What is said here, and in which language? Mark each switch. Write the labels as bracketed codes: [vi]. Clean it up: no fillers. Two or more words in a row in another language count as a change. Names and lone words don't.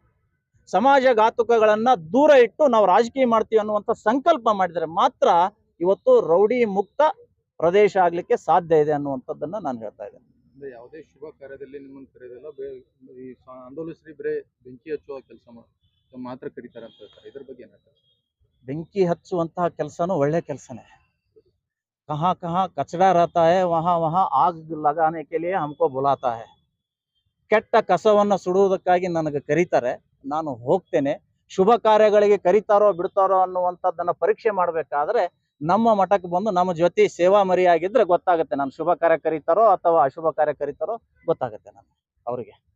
[kn] ಸಮಾಜ ಘಾತುಕಗಳನ್ನ ದೂರ ಇಟ್ಟು ನಾವು ರಾಜಕೀಯ ಮಾಡ್ತೀವಿ ಅನ್ನುವಂಥ ಸಂಕಲ್ಪ ಮಾಡಿದರೆ ಮಾತ್ರ ಇವತ್ತು ರೌಡಿ ಮುಕ್ತ ಪ್ರದೇಶ ಆಗ್ಲಿಕ್ಕೆ ಸಾಧ್ಯ ಇದೆ ಅನ್ನುವಂಥದ್ದನ್ನ ನಾನು ಹೇಳ್ತಾ ಇದ್ದೇನೆ. ಯಾವುದೇ ಶುಭ ಕಾರ್ಯದಲ್ಲಿ ನಿಮ್ಮನ್ನು ಕರೆಯೋದಿಲ್ಲ, ಈ ಆಂದೋಲಿಸ್ರಿ ಬರೇ ಬೆಂಕಿ ಹಚ್ಚುವ ಕೆಲಸ ಮಾತ್ರ ಕರೀತಾರೆ ಅಂತ ಹೇಳ್ತಾರೆ. ಇದ್ರ ಬಗ್ಗೆ ಏನಾಗ್ತದೆ? ಬೆಂಕಿ ಹಚ್ಚುವಂತಹ ಕೆಲಸನೂ ಒಳ್ಳೆ ಕೆಲಸನೇ. [hi] कहाँ कहाँ कचरा रहता है वहाँ वहाँ आग लगाने के लिए हमको बुलाता है. [kn] ಕೆಟ್ಟ ಕಸವನ್ನು ಸುಡುವುದಕ್ಕಾಗಿ ನನಗೆ ಕರೀತಾರೆ, ನಾನು ಹೋಗ್ತೇನೆ. ಶುಭ ಕಾರ್ಯಗಳಿಗೆ ಕರೀತಾರೋ ಬಿಡ್ತಾರೋ ಅನ್ನುವಂಥದ್ದನ್ನು ಪರೀಕ್ಷೆ ಮಾಡಬೇಕಾದ್ರೆ ನಮ್ಮ ಮಠಕ್ಕೆ ಬಂದು ನಮ್ಮ ಜೊತೆ ಸೇವಾ ಮರಿಯಾಗಿದ್ರೆ ಗೊತ್ತಾಗುತ್ತೆ. ನಾನು ಶುಭ ಕಾರ್ಯ ಕರೀತಾರೋ ಅಥವಾ ಅಶುಭ ಕಾರ್ಯ ಕರೀತಾರೋ ಗೊತ್ತಾಗುತ್ತೆ ನಾನು ಅವರಿಗೆ.